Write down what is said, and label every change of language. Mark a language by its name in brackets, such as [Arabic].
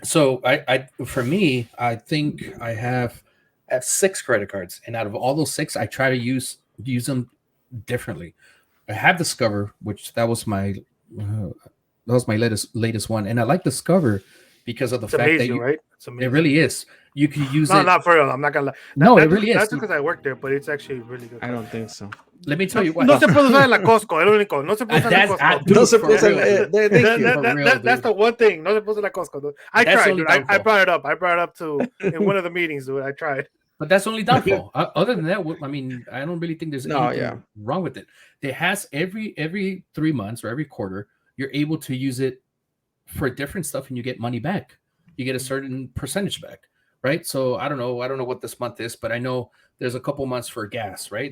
[English] So for me, I think I have 6 credit cards, and out of all those 6, I try to use them differently. I have Discover, which that was my latest one, and I like Discover because of the fact amazing, that right? It really is. You can use it. No, not for real. I'm not gonna lie. No, it really is. That's because I work there, but it's actually really good. I don't think so. Let me tell you what. [Spanish] No se puede usar en la Costco. El único. No se puede usar en la Costco. No se puede usar. [English] That's the one thing. [Spanish] No se puede usar en la Costco. [English] Dude. I tried, dude. I brought it up. I brought it up in one of the meetings, dude. I tried. But that's only downfall. Other than that, I mean, I don't really think there's anything wrong with it. It has every 3 months or every quarter, you're able to use it for different stuff, and you get money back. You get a certain percentage back, right? So I don't know what this month is, but I know there's a couple months for gas, right?